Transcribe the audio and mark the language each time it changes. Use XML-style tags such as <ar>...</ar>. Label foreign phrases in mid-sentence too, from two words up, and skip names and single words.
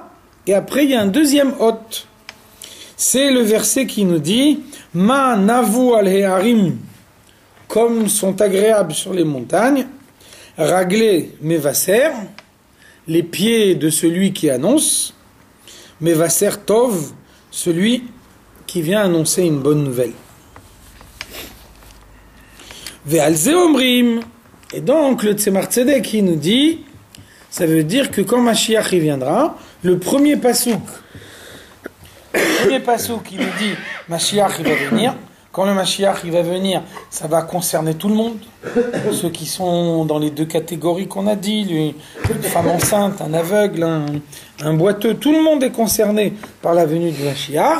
<fr>Et après, il y a un deuxième hôte. C'est le verset qui nous dit</fr> <he>מה נאוו על ההרים,</he> <fr>comme sont agréables sur les montagnes,</fr> <he>רגלי מבשר,</he> <fr>les pieds de celui qui annonce,</fr> <he>מבשר טוב,</he> <fr>celui qui vient annoncer une bonne nouvelle.</fr> <he>ועל זה אומרים,</he> <fr>et donc le Tzemach Tzedek qui nous dit Ça veut dire que quand Mashiach y viendra, le premier pasouk, il nous dit Mashiach il va venir. Quand le Mashiach il va venir, ça va concerner tout le monde. Ceux qui sont dans les deux catégories qu'on a dit, une femme enceinte, un aveugle, un boiteux, tout le monde est concerné par la venue du Mashiach.</fr>